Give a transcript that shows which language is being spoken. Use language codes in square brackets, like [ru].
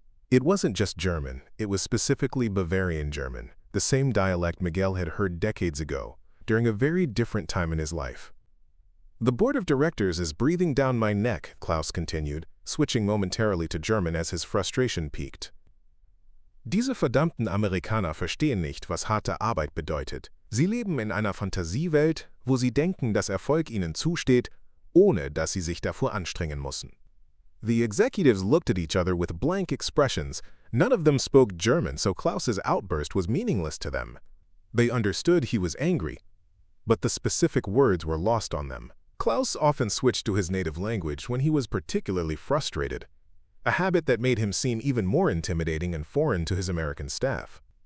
[en] It wasn't just German, it was specifically Bavarian German, the same dialect Miguel had heard decades ago, during a very different time in his life. "The board of directors is breathing down my neck," Klaus continued, switching momentarily to German as his frustration peaked. [de] "Diese verdammten Amerikaner verstehen nicht, was harte Arbeit bedeutet. Sie leben in einer Fantasiewelt, wo sie denken, dass Erfolg ihnen zusteht, ohne dass sie sich davor anstrengen müssen." [en] The executives looked at each other with blank expressions. None of them spoke German, so Klaus's outburst was meaningless to them. They understood he was angry, but the specific words were lost on them. Klaus often switched to his native language when he was particularly frustrated, a habit that made him seem even more intimidating and foreign to his American staff.